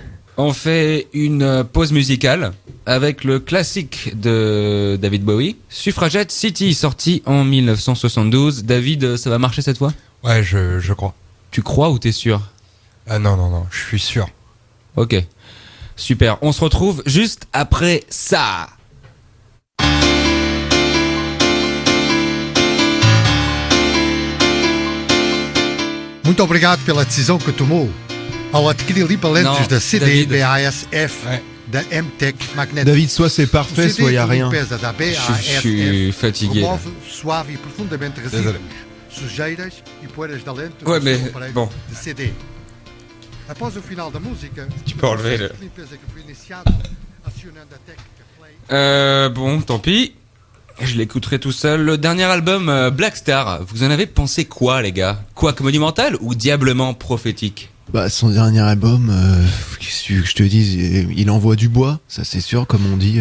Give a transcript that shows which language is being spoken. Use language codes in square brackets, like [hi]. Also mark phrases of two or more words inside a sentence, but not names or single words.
[fr] On fait une pause musicale avec le classique de David Bowie, Suffragette City, sorti en 1972. David, ça va marcher cette fois? Ouais, je crois. Tu crois ou t'es sûr? Ah non, je suis sûr. Ok, super. On se retrouve juste après ça. [pt] Muito obrigado pela decisão que tomou ao adquirir equipamentos da CD BASF da MTech Magnetic. [fr] David, soit c'est parfait, soit il n'y a rien. Je suis fatigué. [pt] Suave e profundamente resíduo, sujeiras e poeiras da lente [fr] ouais, mais bon. [pt] de CD. Após o final da música, [fr] tu peux enlever le... Bon, tant pis. Je l'écouterai tout seul. Le dernier album, Black Star, vous en avez pensé quoi, les gars? Quoique monumental ou diablement prophétique? Bah, son dernier album, qu'est-ce que tu veux que je te dise, il envoie du bois, ça c'est sûr, comme on dit.